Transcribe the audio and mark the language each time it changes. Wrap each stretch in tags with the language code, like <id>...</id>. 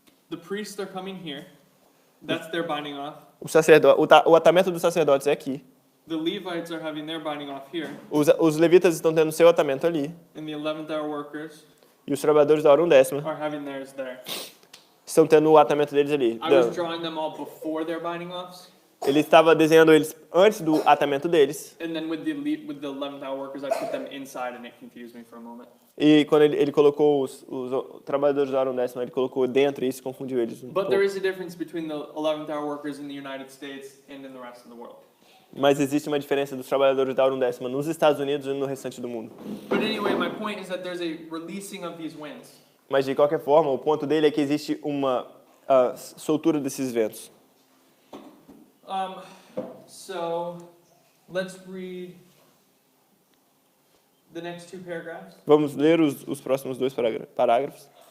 <en>The priests are coming here. That's their binding off.</en> <pt>O atamento dos sacerdotes é aqui.</pt> <en>The Levites are having their binding off here.</en> <pt>Os levitas estão tendo seu atamento ali.</pt> <en>And the 11th hour workers</en> <pt>E os trabalhadores da hora undécima</pt> <en>are having theirs there.</en> <pt>estão tendo o atamento deles ali.</pt> <en>I was drawing them all before their binding offs.</en> <pt>Ele estava desenhando eles antes do atamento deles.</pt> <en>And then with the 11th hour workers, I put them inside and it confused me for a moment.</en> <pt>E quando ele colocou os trabalhadores da hora undécima, ele colocou dentro e isso confundiu eles.</pt> <en>But there is a difference between the 11th hour workers in the United States and in the rest of the world.</en> <pt>Mas existe uma diferença dos trabalhadores da hora undécima nos Estados Unidos e no restante do mundo.</pt> <en>But anyway, my point is that there's a releasing of these winds.</en> <pt>Mas de qualquer forma, o ponto dele é que existe uma soltura desses ventos.</pt> <en>So let's read the next 2 paragraphs.</en> <pt>Vamos ler os próximos 2 parágrafos.</pt>